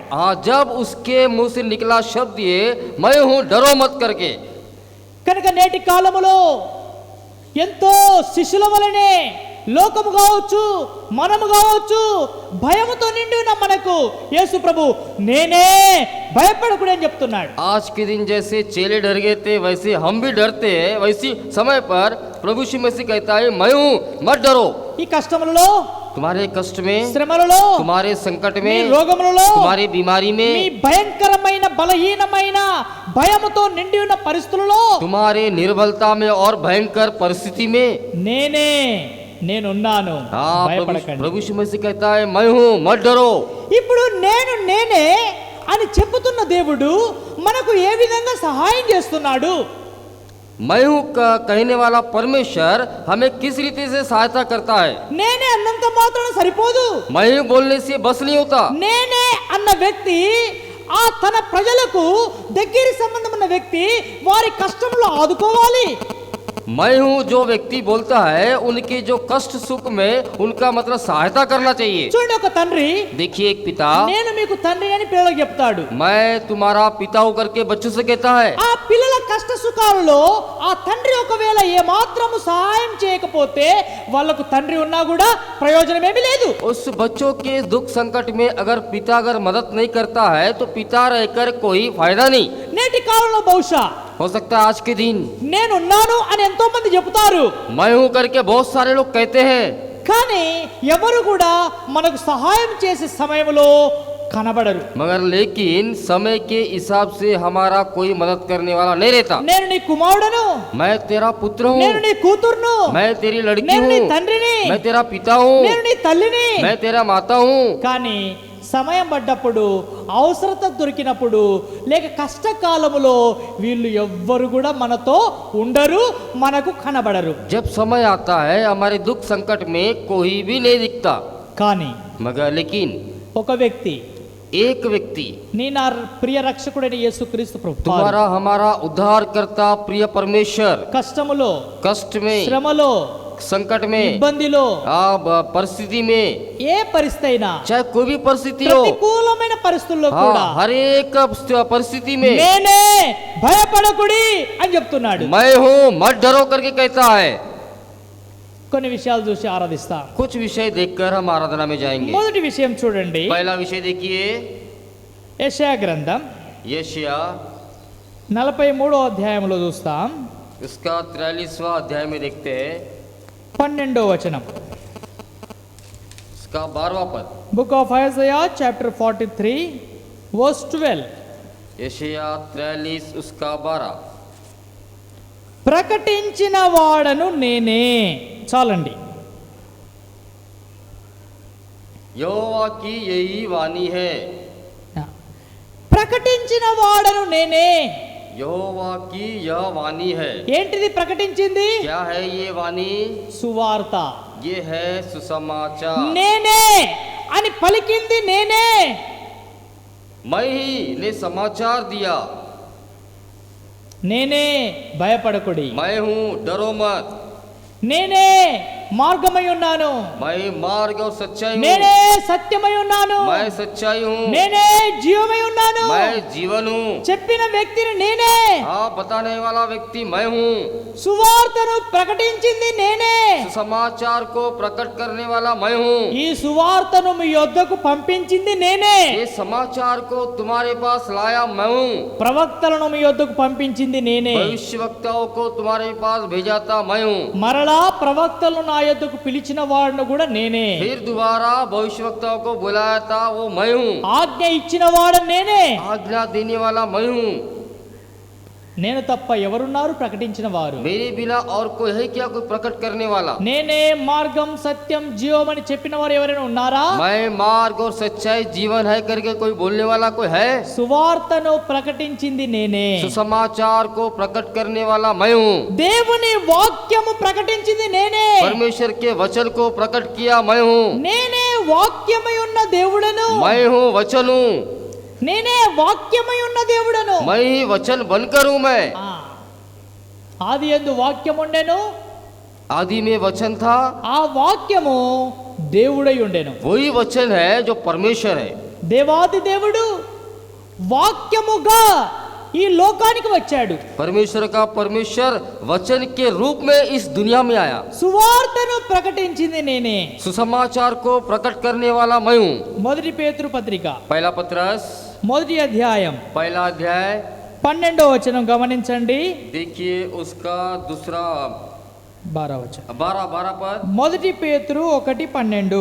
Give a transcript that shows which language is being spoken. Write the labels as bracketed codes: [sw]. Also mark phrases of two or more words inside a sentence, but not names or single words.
[hi] हाँ जब उसके मुंह से निकला शब्द ये मैं हूँ डरो मत करके, [te] కనుక నేటి కాలములో ఎంతో శిష్యుల వలనే లోకము కావచ్చు మనము కావచ్చు భయముతో నిండి ఉన్న మనకు యేసు ప్రభు నేనే భయపడకుడి అని చెప్తున్నాడు. [hi] आज के दिन जैसे चेले डर गए थे वैसे हम भी डरते हैं, वैसी समय पर प्रभु यीशु मसीह कहता है मैं हूँ मत डरो। [te] ఈ కష్టములలో, [hi] तुम्हारे कष्ट में, [te] శ్రమలలో, [hi] तुम्हारे संकट [te] మీ [hi] में, [te] రోగములలో, [hi] तुम्हारी बीमारी [te] మీ [hi] में, [te] భయంకరమైన బలహీనమైన భయముతో నిండి ఉన్న పరిస్థితులలో [hi] तुम्हारे निर्बलता में और भयंकर परिस्थिति में, [te] నేనున్నాను [hi] हाँ [te] భయపడకండి. [hi] प्रभु यीशु मसीह कहता है मैं हूँ मत डरो। [te] ఇప్పుడు నేనే అని చెప్పుతున్న దేవుడు మనకు ఏ విధంగా సహాయం చేస్తున్నాడు? [hi] मैं हूँ कहने वाला परमेश्वर हमें किस रीति से सहायता करता है। [te] నేనే అన్నంత మాత్రాన సరిపోదు. [hi] मैं हूँ बोलने से बस नहीं होता। [te] నేనే అన్న వ్యక్తి ఆ తన ప్రజలకు దగ్గర సంబంధం ఉన్న వ్యక్తి వారి కష్టంలో ఆదుకోవాలి. [hi] मैं हूँ जो व्यक्ति बोलता है उनके जो कष्ट सुख में उनका मतलब सहायता करना चाहिए। [te] చూడండి, ఒక తండ్రి [hi] देखिए एक पिता, [te] నేను మీకు తండ్రి అని పిల్లలకు చెప్తాడు. [hi] मैं तुम्हारा पिता हूँ करके बच्चों से कहता है। [te] ఆ పిల్లల కష్ట సుఖాలలో ఆ తండ్రి ఒకవేళ ఏ మాత్రము సహాయం చేయకపోతే వాళ్ళకు తండ్రి ఉన్నా కూడా ప్రయోజనం ఏమీ లేదు. [hi] उस बच्चों के दुख संकट में अगर पिता अगर मदद नहीं करता है तो पिता रहकर कोई फायदा नहीं। [te] నేటి కాలంలో బహుశా [hi] हो सकता है आज के दिन [te] నేనున్నాను అని ఎంతో మంది చెప్తారు, [hi] मैं हूँ करके बहुत सारे लोग कहते हैं, [te] కానీ ఎవరు కూడా మనకు సహాయం చేసే సమయంలో కనబడరు. [hi] मगर लेकिन समय के हिसाब से हमारा कोई मदद करने वाला नहीं रहता। [te] నేను నీ కుమారుడను, [hi] मैं तेरा पुत्र [te] నేను [hi] हूँ, [te] నీ కూతుర్ను, [hi] मैं तेरी लड़की [te] నేను నీ [hi] हूँ, [te] తండ్రిని, [hi] मैं तेरा पिता हूँ, [te] నేను నీ తల్లిని. [hi] मैं तेरा माता हूँ। [te] కానీ సమయం పడ్డప్పుడు, అవసరత దొరికినప్పుడు, లేక కష్టకాలములో వీళ్ళు ఎవ్వరు కూడా మనతో ఉండరు, మనకు కనబడరు. [hi] जब समय आता है हमारे दुख संकट में कोई भी नहीं दिखता, [te] కానీ [hi] मगर लेकिन [te] ఒక వ్యక్తి, [hi] एक व्यक्ति, [te] నీ నా ప్రియ రక్షకుడైన యేసుక్రీస్తు ప్రభువు [hi] तुम्हारा हमारा उद्धार करता प्रिय परमेश्वर [te] కష్టములో, [hi] कष्ट में, [te] శ్రమలో, [hi] संकट में, [te] ఇబ్బందిలో, [hi] परिस्थिति में, [te] ఏ పరిస్థితి అయినా, [hi] चाहे कोई भी परिस्थिति हो, [te] ప్రతికూలమైన పరిస్థితుల్లో కూడా [hi] हाँ, हर एक परिस्थिति में [te] నేనే, భయపడకుడి అని చెప్తున్నాడు. [hi] मैं हूँ मत डरो करके कहता है। [te] కొన్ని విషయాలు చూసి ఆరాధిస్తాం. [hi] कुछ विषय देखकर हम आराधना में जाएंगे। [te] మొదటి విషయం చూడండి, [hi] पहला विषय देखिए [te] యెషయా గ్రంథం [hi] यशाया [te] 43వ అధ్యాయంలో చూస్తాం. [hi] इसका 43वां अध्याय में देखते हैं [te] 12వ వచనం. [hi] इसका 12वां पद। [en] Book of Isaiah chapter 43 verse 12. [hi] यशाया 43 उसका 12। [te] ప్రకటించిన వాడను నేనే. చాలండి. [hi] यहोवा की यही वाणी है, [te] ప్రకటించిన వాడను నేనే. [hi] यहोवा की यह वाणी है। [te] ఏంటిది ప్రకటించింది? [hi] क्या है ये वाणी? [te] సువార్త. [hi] ये है सुसमाचार। [te] నేనే అని పలికింది నేనే. [hi] मैं ही ने समाचार दिया। [te] నేనే, భయపడకుడి. [hi] मैं हूँ डरो मत। [te] నేనే మార్గమై ఉన్నాను, [hi] मैं मार्ग और सच्चाई [te] నేనే [hi] हूँ। [te] సత్యమై ఉన్నాను, [hi] मैं सच्चाई हूँ। [te] నేనే జీవమై ఉన్నాను. [hi] मैं जीवन हूँ। [te] చెప్పిన వ్యక్తిని నేనే, [hi] हाँ, बताने वाला व्यक्ति मैं हूँ। [te] సువార్తను ప్రకటించింది నేనే. [hi] समाचार को प्रकट करने वाला मैं हूँ। [te] ఈ సువార్తను మీ యొద్దకు పంపించింది నేనే. [hi] ये समाचार को तुम्हारे पास लाया मैं हूँ। [te] ప్రవక్తలను మీ యొద్దకు పంపించింది నేనే. [hi] भविष्य वक्ताओं को तुम्हारे पास भेजा था मैं हूँ। [te] మరలా ప్రవక్తలను నా యొద్దకు పిలిచిన వాడిని కూడా నేనే. [hi] फिर दोबारा भविष्य वक्ताओं को बुलाया था वो मैं हूँ। [te] ఆజ్ఞ ఇచ్చిన వాడు నేనే. [hi] आज्ञा देने वाला मैं हूँ। [te] నేను తప్ప ఎవరున్నారు ప్రకటించిన వారు? [hi] मेरे बिना और कोई है क्या कोई प्रकट करने वाला? [te] నేనే మార్గం సత్యం జీవం అని చెప్పిన వారు ఎవరైనా ఉన్నారా? [hi] मैं मार्ग और सच्चाई जीवन है करके कोई बोलने वाला कोई है? [te] సువార్తను ప్రకటించింది నేనే. [hi] सुसमाचार को प्रकट करने वाला मैं हूँ। [te] దేవుని వాక్యము ప్రకటించింది నేనే. [hi] परमेश्वर के वचन को प्रकट किया मैं हूँ। [te] నేనే వాక్యమై ఉన్న దేవుడను. [hi] मैं हूँ वचन हूँ। [te] నేనే వాక్యమై ఉన్న దేవుడను. [hi] मैं ही वचन बनकर हूँ मैं। [te] ఆది యందు వాక్యం ఉండెను, [hi] आदि में वचन था, [te] ఆ వాక్యము దేవుడై ఉండెను. [hi] वही वचन है जो परमेश्वर है। [te] దేవాది దేవుడు వాక్యముగా ఈ లోకానికి వచ్చాడు. [hi] परमेश्वर का परमेश्वर वचन के रूप में इस दुनिया में आया। [te] సువార్తను ప్రకటించింది నేనే. [hi] सुसमाचार को प्रकट करने वाला मैं हूँ। [te] మొదటి పేతురు పత్రిక [hi] पहला पत्रस [te] మొదటి అధ్యాయం [hi] पहला अध्याय [te] 12వ వచనం గమనించండి. [hi] देखिए उसका दूसरा [te] 12వ వచనం. [hi] 12 पद। [te] మొదటి పేతురు 1:12.